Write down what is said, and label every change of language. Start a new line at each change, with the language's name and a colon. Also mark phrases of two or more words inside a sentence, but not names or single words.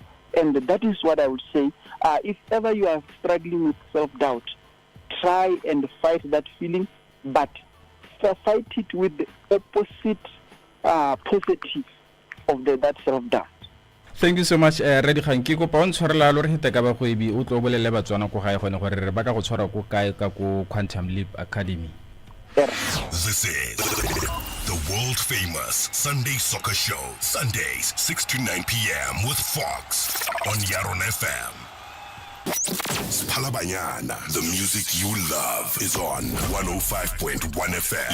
English: And that is what I would say. If ever you are struggling with self-doubt, try and fight that feeling, but fight it with the opposite positive of that self-doubt. Thank you so much, Reddy Khan.
Tswana: Ke kopa o ntshwarela lo re hete ka ba go ebi o tlo bolele batswana ko gae gone gore re ba ka go tshwara ko kae ka ko Quantum Leap Academy.
English: This is The world famous Sunday Soccer Show. Sundays, 6 to 9 p.m. with Fox on YaronaFM. Spalabanyana. The music you love is on 105.1 FM.